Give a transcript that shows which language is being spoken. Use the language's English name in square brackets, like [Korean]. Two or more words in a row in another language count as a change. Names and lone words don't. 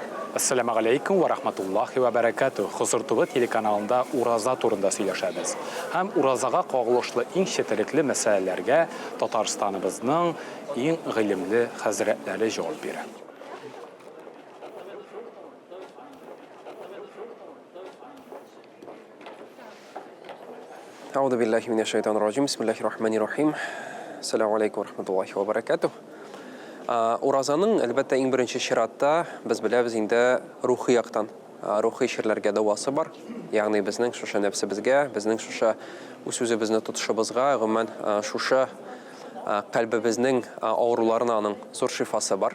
[Arabic] السلام عليكم ورحمة الله وبركاته. [Tatar] Хозур ТВ телеканалында ураза турында сөйләшәбез. Һәм уразага кагылышлы иң четерекле мәсьәләләргә Татарстаныбызның иң гыйлемле хәзрәтләре җавап бирә. [Arabic] أعوذ بالله من الشيطان الرجيم بسم الله الرحمن الرحيم السلام عليكم ورحمة الله وبركاته. [Tatar] Уразаның әлбәттә иң беренче чиратта без беләбез инде рухи яктан, рухи ширләргә дәвасы бар. Ягъни безнең шушы нәфсебезгә, безнең шушы үз-үзебезне тотышыбызга, гомумән шушы калбыбызның авыруларына аның зур шифасы бар.